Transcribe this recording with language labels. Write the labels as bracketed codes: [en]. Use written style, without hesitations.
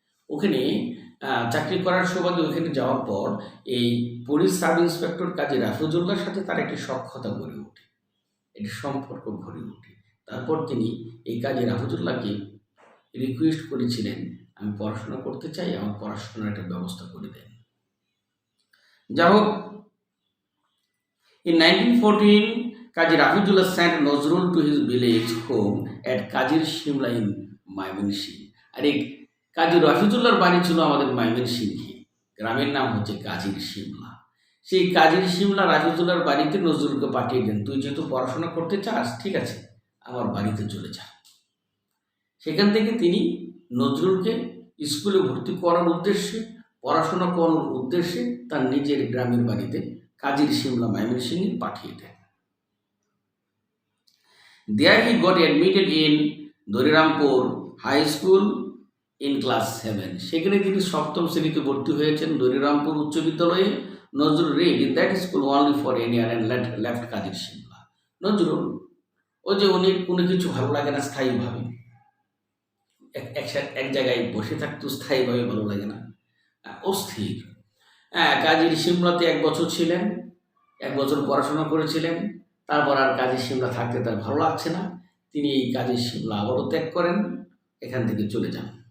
[bn] ওখানে চাকরি করার সুবাদে ওখানে যাওয়ার পর এই পুলিশ সাব ইন্সপেক্টর কাজী রাফিজুল্লাহর সাথে তার একটি সখ্যতা গড়ে ওঠে, একটি সম্পর্ক গড়ে ওঠে। তারপর তিনি এই কাজী রাফিজুল্লাহকে রিকোয়েস্ট করেছিলেন, আমি পড়াশোনা করতে চাই, আমার পড়াশোনার একটা ব্যবস্থা করে দেন। যা হোক, [en] in 1914, Kazi Rafizullah sent Nazrul to his village home at Kazir Shimla in Mymensingh. [bn] আর এই কাজী রাফিজুল্লাহর বাড়ি ছিল আমাদের ময়মনসিংহে, গ্রামের নাম হচ্ছে কাজির শিমলা। সেই কাজির শিমলা রাফিজুল্লাহর বাড়িতে নজরুলকে পাঠিয়ে দেন, তুই যেহেতু পড়াশোনা করতে চাস, ঠিক আছে, আমার বাড়িতে চলে যা। সেখান থেকে তিনি নজরুলকে স্কুলে ভর্তি করার উদ্দেশ্যে, পড়াশোনা করানোর উদ্দেশ্যে তার নিজের গ্রামের বাড়িতে কাজির শিমলা ময়মনসিংহে পাঠিয়ে দেন। [en] There he got admitted in Darirampur high school in class 7। [bn] সেখানে তিনি 7ম শ্রেণীতে ভর্তি হয়েছেন দরিরামপুর উচ্চ বিদ্যালয়ে। [en] Nazrul read in that school only for a year and left Kazir Shimla. [bn] নজরুল উনি কোনো কিছু ভালো লাগে না স্থায়ীভাবে, এক জায়গায় বসে থাকতে স্থায়ীভাবে ভালো লাগে না, অস্থির। কাজির শিমলাতে 1 বছর ছিলেন, 1 বছর পড়াশোনা করেছিলেন। তারপর আর কাজির শিমলা থাকতে তার ভালো লাগছে না, তিনি এই কাজির শিমলা আবারও ত্যাগ করেন, এখান থেকে চলে যান।